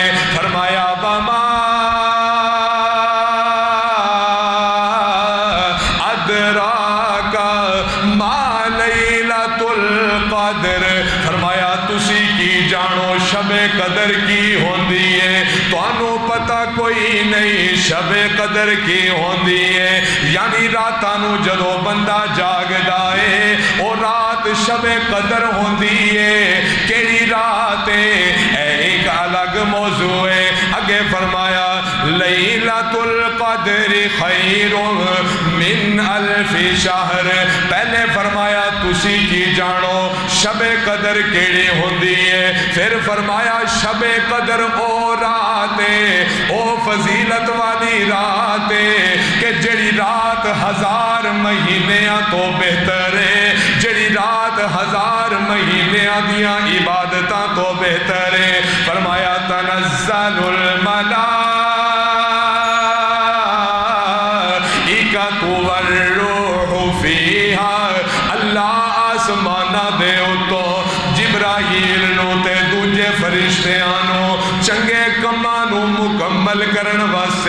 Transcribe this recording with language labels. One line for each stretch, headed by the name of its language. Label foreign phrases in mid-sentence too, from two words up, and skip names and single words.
Arabic: فرمایا وما ادراک ما لیلۃ القدر۔
Punjabi: فرمایا تسی کی جانو شب قدر کی ہوندی ہے؟ تانوں پتہ کوئی نہیں شب قدر کی ہوندی ہے؟ یعنی راتاں نو جدو بندہ جاگدا ہے او رات شب قدر ہوندی ہے۔ کیڑی رات ہے؟ ایک الگ موضوع ہے۔
Arabic: اگے فرمایا لیلۃ القدر خیر من الف شہر۔
Punjabi: پہلے فرمایا تسی کی جانو شب قدر کیڑی ہوندی ہے، پھر فرمایا شب قدر او رات ہے، او فضیلت والی رات ہے کہ جڑی رات ہزار مہینیاں تو بہتر ہے، جڑی رات ہزار مہینیاں دیاں عبادتاں تو بہتر ہے۔
Arabic: فرمایا تنزل الملائکۃ والروح فیہا۔
Punjabi: اللہ آسمانہ دے اتوں جبرائیل نو تے دوجے فرشتیاں نو چنگے کماں نو مکمل کرن